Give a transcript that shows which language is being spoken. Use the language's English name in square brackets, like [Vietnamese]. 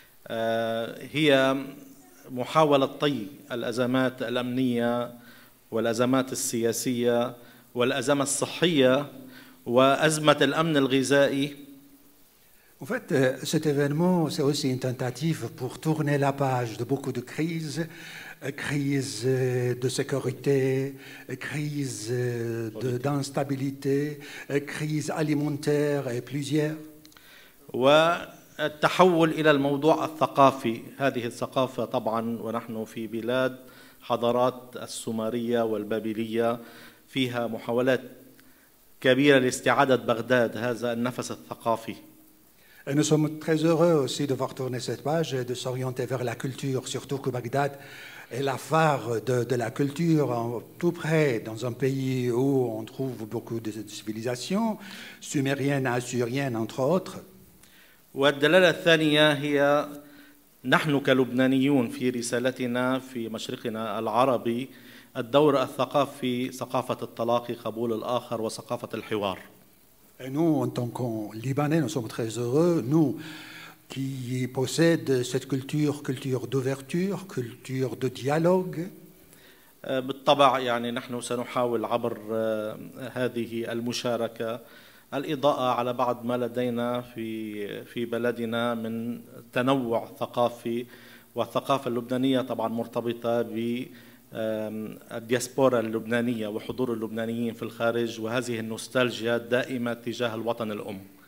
[Arabic] هي محاولة طي الأزمات الأمنية والأزمات السياسية والأزمة الصحية وأزمة الأمن الغذائي. [French] en fait, cet événement, c'est aussi une tentative pour tourner la page de beaucoup de crises, crise de sécurité, crise d'instabilité, crise alimentaire et plusieurs. [Arabic] والتحول إلى الموضوع الثقافي. هذه الثقافة طبعا ونحن في بلاد حضارات السومرية والبابلية فيها محاولات كبيرة لاستعادة بغداد هذا النفس الثقافي. [French] Et nous sommes très heureux aussi de voir tourner cette page et de s'orienter vers la culture, surtout que Bagdad est la phare de la culture, tout près, dans un pays où on trouve beaucoup de civilisations, sumériennes, assyriennes, entre autres. [Arabic] والدلالة الثانية هي نحن كلبنانيون في رسالتنا في مشرقنا العربي الدور الثقافي ثقافة التلاقي قبول الآخر وثقافة الحوار. [French] Et nous, en tant que Libanais, nous sommes très heureux, nous qui possèdent cette culture, culture d'ouverture, culture de dialogue. [Arabic] بالطبع يعني نحن سنحاول عبر هذه المشاركة الإضاءة على بعض ما لدينا في بلدنا من تنوع ثقافي، والثقافة اللبنانية طبعا مرتبطة بالدياسبورا اللبنانية وحضور اللبنانيين في الخارج وهذه النوستالجيا الدائمة تجاه الوطن الأم.